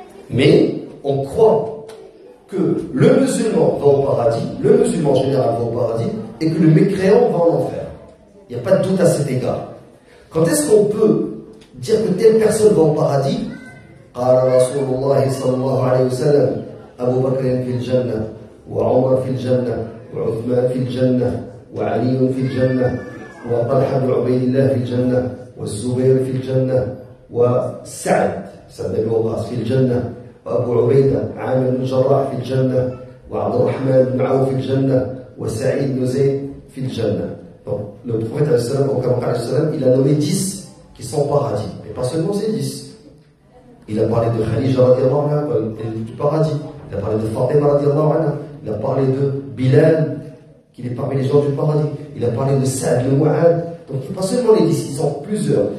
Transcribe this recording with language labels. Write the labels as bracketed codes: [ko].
[fr] Mais on croit que le musulman va au paradis, le musulman en général va au paradis, et que le mécréant va en enfer. Il n'y a pas de doute à cet égard. Quand est-ce qu'on peut dire que telle personne va au paradis? [ar] قال رسول الله صلى الله عليه وسلم أبو بكر في الجنة وعمر في الجنة وعثمان في الجنة وعلي في الجنة وطلحة بن عبيد الله في الجنة والزبير في الجنة وسعد بن وقاص في الجنة وأبو عبيدة عامر بن جراح في الجنة وعبد الرحمن بن عوف في الجنة وسعيد بن زيد في الجنة. [fr] Donc, le prophète il a nommé 10 qui sont au paradis. Mais pas seulement ces 10. Il a parlé de Khadija radiallahu anha, du paradis. Il a parlé de Fatima radiallahu anha. Il a parlé de Bilal, qui est parmi les gens du paradis. Il a parlé de Saad le Mu'ad. Donc, pas seulement les 10, ils sont plusieurs.